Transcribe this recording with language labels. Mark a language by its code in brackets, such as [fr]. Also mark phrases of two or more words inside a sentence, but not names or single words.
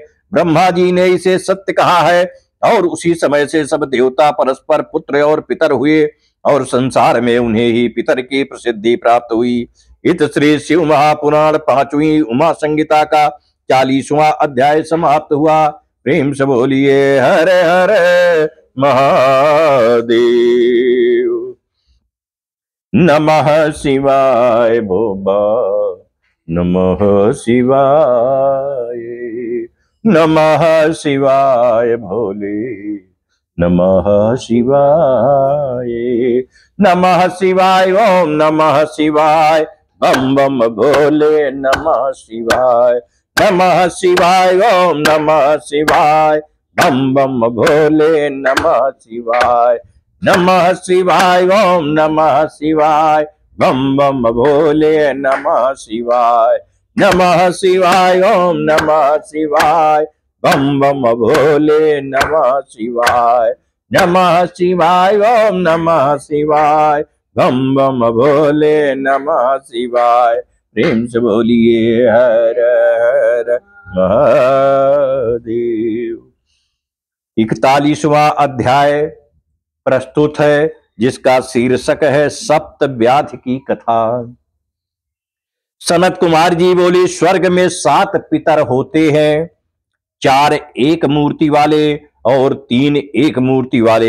[hi] ब्रह्मा जी ने इसे सत्य कहा है और उसी समय से सब देवता परस्पर पुत्र और पितर हुए और संसार में उन्हें ही पितर की प्रसिद्धि प्राप्त हुई। इत श्री शिव महापुराण 5वीं उमा संहिता का 40वां अध्याय समाप्त हुआ। प्रेम से बोलिए हर हर महादेव। [sa] नमः शिवाय भोबा, नमः शिवाय, नमः शिवाय भोले, नमः शिवाय, नमः शिवाय, ओम नमः शिवाय, [hi] बम बम भोले, [sa] नमः शिवाय, नमः शिवाय, ओम नमः शिवाय, [hi] बम बम भोले, [sa] नमः शिवाय, नमः शिवाय, ओम नमः शिवाय, [hi] बम बम भोले, [sa] नमः शिवाय, नमः शिवाय, ओम नमः शिवाय, [hi] बम बम भोले, [sa] नमः शिवाय, नमः शिवाय, ओम नमः शिवाय, [hi] बम बम भोले, [sa] नमः शिवाय। [hi] प्रेम से बोलिए हर हर महादेव। 41वां अध्याय प्रस्तुत है, जिसका शीर्षक है सप्त व्याधि की कथा। सनत कुमार जी बोले, स्वर्ग में 7 पितर होते हैं, 4 एक मूर्ति वाले और 3 एक मूर्ति वाले।